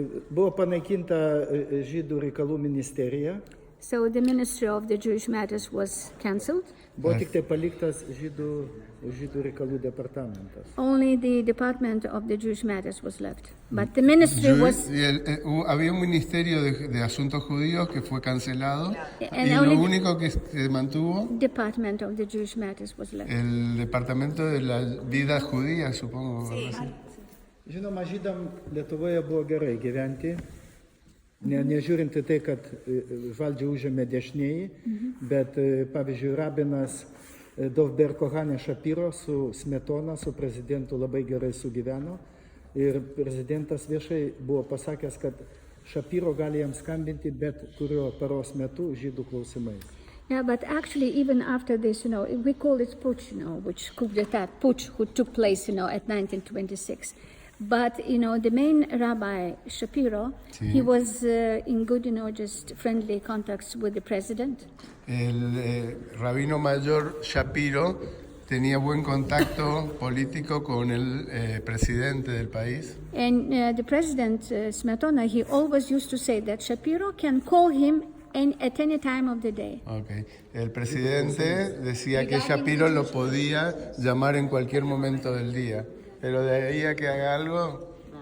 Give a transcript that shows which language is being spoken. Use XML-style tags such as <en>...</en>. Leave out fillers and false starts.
<lt>Buvo panaikinta žydų reikalų ministerija.</lt> <en>So the Ministry of the Jewish Matters was cancelled.</en> <lt>Buvo tik tai paliktas žydų reikalų departamentas.</lt> <en>Only the Department of the Jewish Matters was left. But the ministry was...</en> <es>Había un ministerio de asuntos judíos que fue cancelado y lo único que se mantuvo...</es> <en>Department of the Jewish Matters was left.</en> <es>El departamento de la vida judía, supongo. Sí.</es> <lt>Žinoma, žydam Lietuvoje buvo gerai gyventi, nežiūrint į tai, kad valdžią užėmė dešinieji, bet pavyzdžiui, rabinas Dovber Kohanė Šapiro su Smetona, su prezidentu labai gerai sugyveno, ir prezidentas viešai buvo pasakęs, kad Šapiro gali jam skambinti bet kurio paros metu žydų klausimais.</lt> <en>Yeah, but actually, even after this, we call it putsch, which coup d'etat, putsch, who took place, at 1926. But, the main rabbi, Shapiro, he was in good, just friendly contacts with the president.</en> <es>El rabino mayor Shapiro tenía buen contacto político con el presidente del país.</es> <en>And the president, Smetona, he always used to say that Shapiro can call him at any time of the day. Okay.</en> <es>El presidente decía que Shapiro lo podía llamar en cualquier momento del día. Pero de ahí a que haga algo...</es>